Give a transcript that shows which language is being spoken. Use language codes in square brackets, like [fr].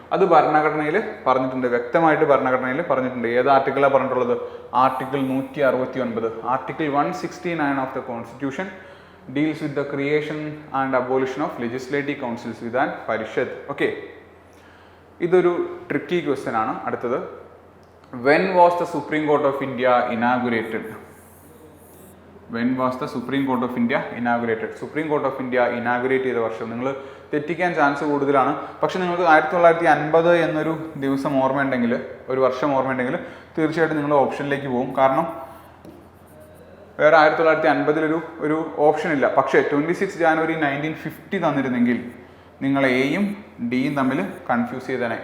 [ml] അത് ഭരണഘടനയിൽ പറഞ്ഞിട്ടുണ്ട്, വ്യക്തമായിട്ട് ഭരണഘടനയിൽ പറഞ്ഞിട്ടുണ്ട്. ഏത് ആർട്ടിക്കിളാണ് പറഞ്ഞിട്ടുള്ളത്? [en] Article 169. Article 169 of the constitution deals with the creation and abolition of legislative councils Vidhan Parishad. [ml] Okay, ഇതൊരു ട്രിക്കി ക്വസ്റ്റ്യൻ ആണ്. അടുത്തത്, [en] when was the Supreme Court of India inaugurated? When was the Supreme Court of India inaugurated? [ml] Supreme Court of India inaugurate ചെയ്ത വർഷം നിങ്ങൾ തെറ്റിക്കാൻ chance കൂടുതലാണ്. പക്ഷെ നിങ്ങൾക്ക് 1950 എന്നൊരു ദിവസം ഓർമ്മയുണ്ടെങ്കിൽ, ഒരു വർഷം ഓർമ്മയുണ്ടെങ്കിൽ തീർച്ചയായിട്ടും നിങ്ങൾ ഓപ്ഷനിലേക്ക് പോകും. കാരണം വേറെ 1950 ഒരു ഓപ്ഷൻ ഇല്ല. പക്ഷേ 26 ജാനുവരി 1950 തന്നിരുന്നെങ്കിൽ നിങ്ങൾ എയും ഡിയും തമ്മിൽ കൺഫ്യൂസ് ചെയ്തേനെ.